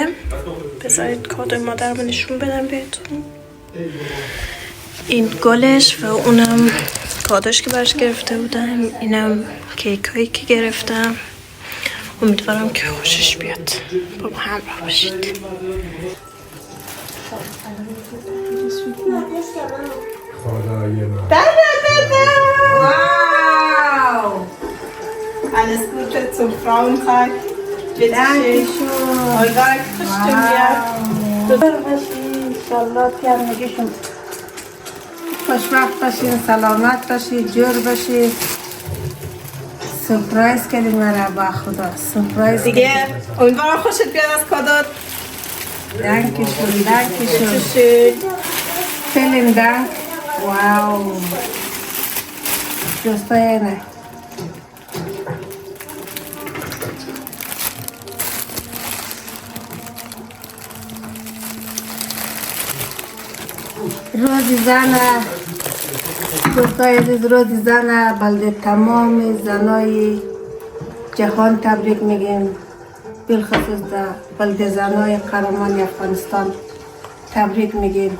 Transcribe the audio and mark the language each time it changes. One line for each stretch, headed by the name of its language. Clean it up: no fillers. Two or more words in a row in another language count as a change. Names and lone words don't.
Persian: بذارید کادوی مادرم نشون بدم بهتون. این گلش و اونم کادوش که برش گرفته بودم، اینم کیک هایی که گرفتم. امیدوارم که خوشش بیاد. با ما همراه باشید. Wow!
German: Alles Gute zum Frauentag. Dankeschön. Egal,
Persian: خوشبخت باشین، سلامت باشین، جور باشین. سپرایز کردیم مرا با خدا. سپرایز دیگه امیدوارم خوشت بیاد از کادوت.
German: Dankeschön. Vielen Dank. Wow.
Persian: دوستانه روز زن، دوستای عزیز، روز زن بلده تمام زنای جهان تبریک میگیم، بالخصوص در بلده زنای قهرمان افغانستان تبریک میگیم.